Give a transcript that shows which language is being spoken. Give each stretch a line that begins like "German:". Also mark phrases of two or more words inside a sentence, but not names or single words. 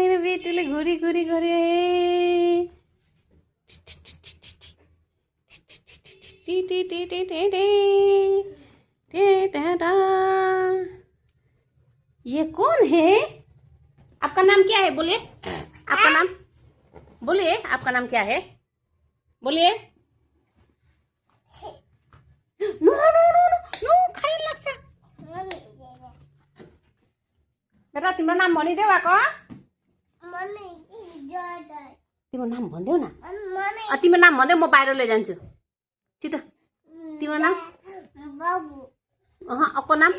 Nepali: बेटुले घुरी घुरी गरे
Hindi: ये कौन है? आपका नाम क्या है? बोलिए आपका नाम, बोलिए आपका नाम क्या है? बोलिए। नो नो नो नो नो
Nepali: खाने लाग्छ। बेटा तिम्रो नाम भनिदेऊ आको। तिम्रो नाम भन्देऊ न। तिम्रो नाम भन्देऊ, म बाहिर लैजान्छु छिटो। तिम्रो नाम? बाबु। अक्को नाम?